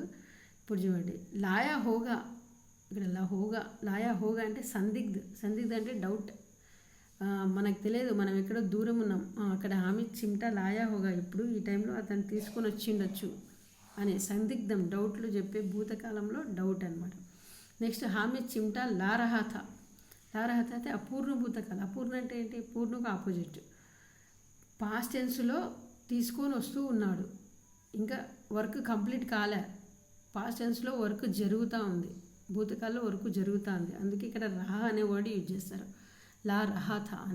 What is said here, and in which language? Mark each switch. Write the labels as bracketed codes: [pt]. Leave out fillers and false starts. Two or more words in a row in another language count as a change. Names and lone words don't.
[te] ఇప్పుడు చూడండి, [hi] लाया होगा, [te] ఇక్కడ [hi] लाया होगा [te] అంటే సందిగ్ధ అంటే డౌట్, మనకు తెలియదు, మనం ఎక్కడో దూరం ఉన్నాం, అక్కడ [hi] हामिद चिमटा लाया होगा, [te] ఇప్పుడు ఈ టైంలో అతను తీసుకొని వచ్చిండొచ్చు అనే సందిగ్ధం, డౌట్లు చెప్పే భూతకాలంలో డౌట్ అనమాట. నెక్స్ట్ [hi] हामिद चिमटा ला रहा था [te] అయితే అపూర్ణ భూతకాలం. అపూర్ణ అంటే ఏంటి? పూర్ణకు ఆపోజిట్. [en] past tenselo [te] తీసుకొని వస్తూ ఉన్నాడు, ఇంకా [en] work complete [te] కాలే, [en] past tenselo [te] వర్క్ జరుగుతూ ఉంది, భూతకాలంలో వర్క్ జరుగుతూ ఉంది, అందుకే ఇక్కడ రహా అనే [en] word use [te] చేస్తారు, [hi] ला रहा था [te] అని.